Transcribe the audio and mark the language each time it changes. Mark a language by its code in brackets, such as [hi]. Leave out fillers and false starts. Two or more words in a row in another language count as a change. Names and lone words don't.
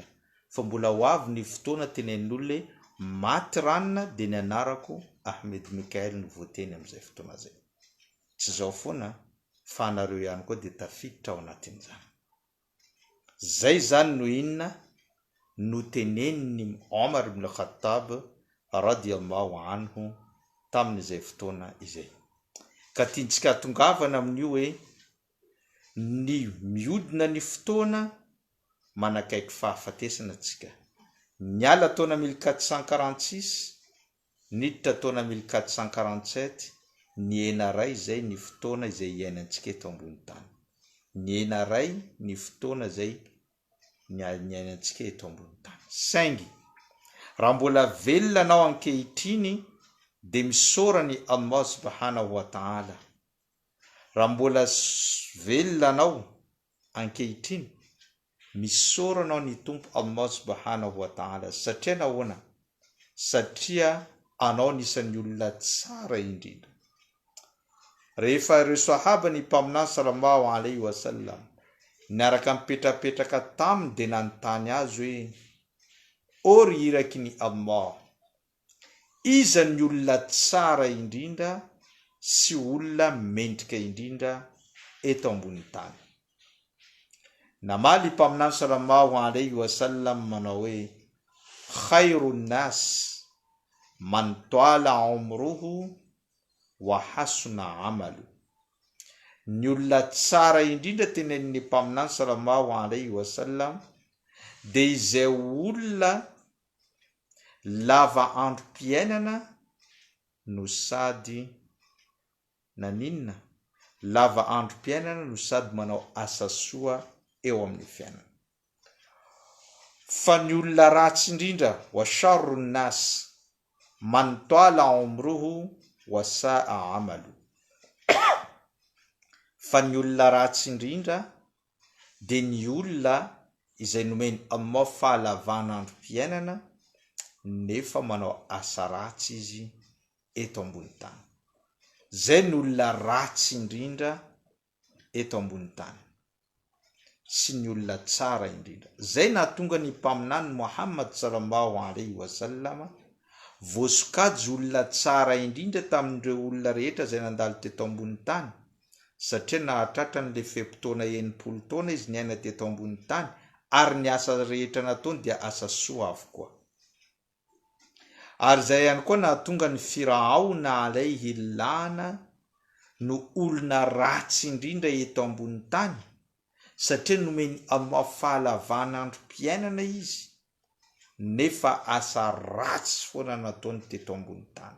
[mg] Fa mbola ho avy ny fotoana tenen'olona hoe maty ranona dia ny anarako Ahmed Mikael no voateny amin'izay fotoana zay. Tsy zao foana fa anareo ihany koa dia tafiditra ao anatin'izany. Zay zany no inona no teneniny Omar ibn Khattab [ar] رضي الله عنه [mg] tamin'izay fotoana izay. Ka tiantsika tongavana amin'io hoe ny miodina ny fotoana manakaiky fahafatesana antsika. Niala taona 1446, niditra taona 1447, ny enaray zay ny fotoana izay iainantsika eto ambony tany. Ny enaray ny fotoana izay iainantsika eto ambony tany. Saingy raha mbola velona anao ankehitriny dia misaora ny Allah [ar] سبحانه وتعالى. [mg] Raha mbola velona anao ankehitriny, misaora anao ny tompo Allah [ar] سبحانه وتعالى. [mg] Satria nahoana? Satria anao nisan'ny olona tsara indrindra. Rehefa ireo sahaba ny mpaminany [ar] صلى الله عليه وسلم [mg] niaraka mipetrapetraka taminy dia nanontany azy hoe ory iraky ny Allah, iza ny olona tsara indrindra sy olona mendrika indrindra eto ambony tany? Namaly mpaminany [ar] صلى الله عليه وسلم [mg] manao hoe [ar] خير الناس من طال عمره وحسن عمله. [mg] Ny olona tsara indrindra tenen'ny mpaminany [ar] صلى الله عليه وسلم [mg] dia izay olona lava androm-piainana no sady naninna lava androm-piainana no sady manao asa soa eo amin'ny fiainana. Fa ny olona ratsy indrindra [ar] وشر الناس من طال عمره وساء عمله. [mg] Fa ny olona ratsy indrindra dia ny olona izay nomeny Allah fahalavana androm-piainana nefa manao asa ratsy izy eto ambony tany. Zay ny olona ratsy indrindra eto ambony tany sy ny olona tsara indrindra. Zay nahatonga ny mpaminany Muhammad [ar] صلى الله عليه وسلم [mg] voasokajy olona tsara indrindra tamin'ireo olona rehetra zay nandalo teto ambony tany, satria nahatratra n'le fepotona 90 taona izy niaina teto ambony tany ary ny asa rehetra nataony dia asa soa avokoa. Ary zay ihany koa nahatonga ny Firaona [ar] عليه لعنة [mg] no olona ratsy indrindra eto ambony tany, satria nomeny Allah fahalavana androm-piainana izy nefa asa ratsy foana nataony teto ambony tany.